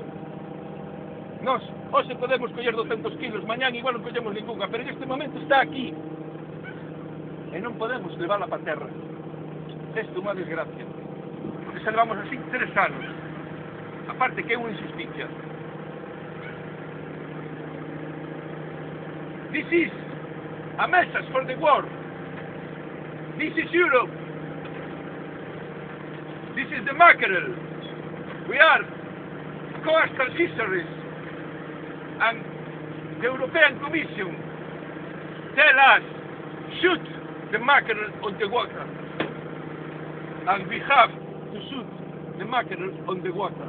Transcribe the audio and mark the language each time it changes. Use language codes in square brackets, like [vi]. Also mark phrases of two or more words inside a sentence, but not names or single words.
[gl] Nós hoxe podemos coller 200 kilos, mañán igual non collemos ninguna, pero neste momento está aquí e non podemos levarla para a terra. Isto é unha desgracia, porque se levamos así 3 anos, aparte que é unha injusticia. [en] This is a message for the world. This is Europe. This is the mackerel. We are coastal fisheries, and the European Commission tell us shoot the mackerel on the water, and we have to shoot the mackerel on the water.